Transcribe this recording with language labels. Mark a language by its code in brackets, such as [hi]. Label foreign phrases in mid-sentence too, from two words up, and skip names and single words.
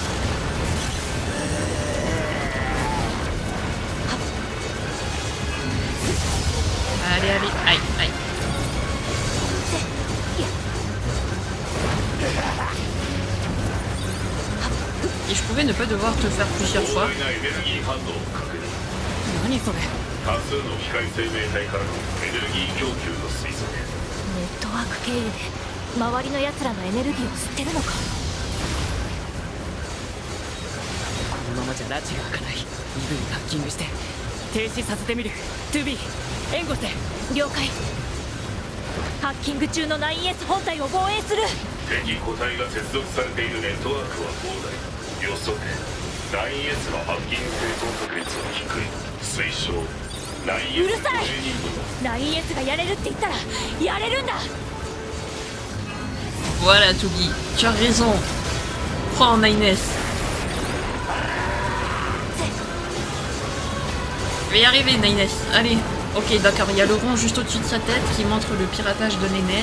[fr] Allez, allez. Aïe, aïe. Et je pouvais ne pas devoir te le faire plusieurs fois. [ja] 膨大なエネルギー反応を確認。何それ。多数の機械生命体からのエネルギー供給の推測。ネットワーク経由で周りの奴らのエネルギーを吸ってるのか。このままじゃ拉致が開かない。身分にハッキングして停止させてみる。トゥービー援護して。了解。ハッキング中の 9S 本体を防衛する。敵個体が接続されているネットワークは膨大。予測 9S のハッキング生存確率は低い。推奨 9S うるさい。 12人 9S がやれるって言ったらやれるんだ。 [fr] Voilà, Togi. Tu as raison. Prends en Inès. Je vais y arriver, Nines. Allez. Ok, d'accord. Il y a le rond juste au-dessus de sa tête qui montre le piratage de Nines.